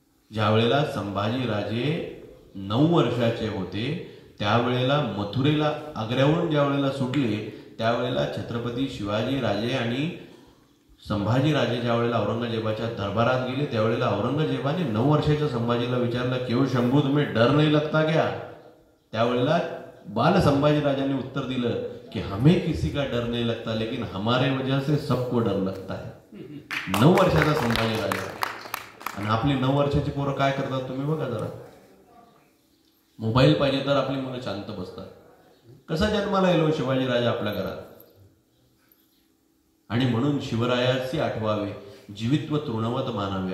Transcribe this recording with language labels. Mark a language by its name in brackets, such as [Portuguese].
[Marathi] ज्या वेळेला संभाजी राजे 9 वर्षाचे होते त्यावेळेला मथुरेला आग्र्याहून ज्या वेळेला सुटले त्यावेळेला छत्रपती शिवाजी राजे आणि संभाजी राजे ज्या वेळेला औरंगजेबाच्या दरबारात गेले त्यावेळेला औरंगजेबाने 9 वर्षाच्या संभाजीला विचारलं, [Hindi] क्यों शंभू तुम्हें डर नहीं लगता क्या. [Marathi] त्यावेळेला बाल संभाजी राजांनी उत्तर दिलं कि [Hindi] हमें किसी का डर नहीं लगता, लेकिन हमारे वजह से सबको डर लगता है. [Marathi] 9 वर्षाचा संभाजी राजा. आणि आपली 9 वर्षाची पोरं काय करतात तुम्ही बघा जरा. मोबाईल पाहिजे तर आपली मुलं शांत बसतात. कसा जन्माला येलो शिवाजी राजा आपल्या घरात. आणि म्हणून शिवरायाची आठवावे, जीवित्व तृणवत मानावे.